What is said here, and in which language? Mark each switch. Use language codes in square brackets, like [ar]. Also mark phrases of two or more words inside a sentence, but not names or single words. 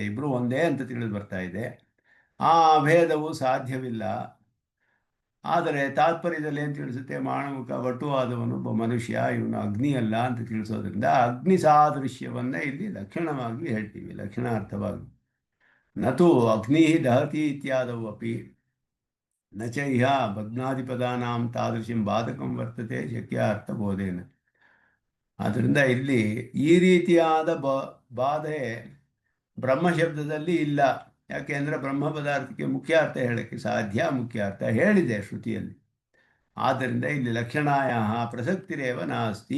[kn] ಇಬ್ಬರು ಒಂದೇ ಅಂತ ತಿಳಿದು ಬರ್ತಾ ಇದೆ. ಆ ಅಭೇದವು ಸಾಧ್ಯವಿಲ್ಲ. ಆದರೆ ತಾತ್ಪರ್ಯದಲ್ಲಿ ಏನು ತಿಳಿಸುತ್ತೆ? ಮಾನವಕ ವಟುವಾದವನು ಒಬ್ಬ ಮನುಷ್ಯ, ಇವನು ಅಗ್ನಿ ಅಲ್ಲ ಅಂತ ತಿಳಿಸೋದ್ರಿಂದ ಅಗ್ನಿ ಸಾದೃಶ್ಯವನ್ನು ಇಲ್ಲಿ ಲಕ್ಷಣವಾಗಿ ಹೇಳ್ತೀವಿ, ಲಕ್ಷಣಾರ್ಥವಾಗಿ. [sa] ನತು ಅಗ್ನಿ ದಹತಿ ಇತ್ಯಾದವು ಅಪಿ ನ ಚ ಇಹ ಭಗ್ನಾದಿಪದಾನಾಂ ತಾದೃಶಂ ಬಾಧಕಂ ವರ್ತತೆ ಶಕ್ಯಾರ್ಥ ಬೋಧೇನ. [kn] ಆದ್ದರಿಂದ ಇಲ್ಲಿ ಈ ರೀತಿಯಾದ ಬಾಧೆ ಬ್ರಹ್ಮಶಬ್ದದಲ್ಲಿ ಇಲ್ಲ. ಯಾಕೆಂದರೆ ಬ್ರಹ್ಮ ಪದಾರ್ಥಕ್ಕೆ ಮುಖ್ಯ ಅರ್ಥ ಹೇಳೋಕ್ಕೆ ಸಾಧ್ಯ, ಮುಖ್ಯ ಅರ್ಥ ಹೇಳಿದೆ ಶ್ರುತಿಯಲ್ಲಿ. ಆದ್ದರಿಂದ ಇಲ್ಲಿ [sa] ಲಕ್ಷಣಾಯ ಪ್ರಸಕ್ತಿರೇವ ನಾಸ್ತಿ.